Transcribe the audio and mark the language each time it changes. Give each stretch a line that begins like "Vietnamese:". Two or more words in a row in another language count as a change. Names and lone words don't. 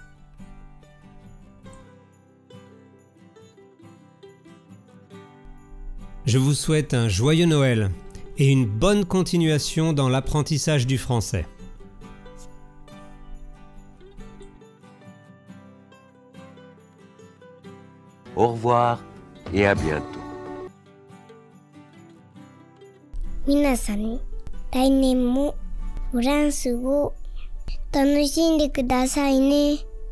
French: Je vous souhaite un joyeux Noël et une bonne continuation dans l'apprentissage du français. Au revoir et à bientôt.
Japanese: 皆さん、来年もフランス語楽しんでくださいね。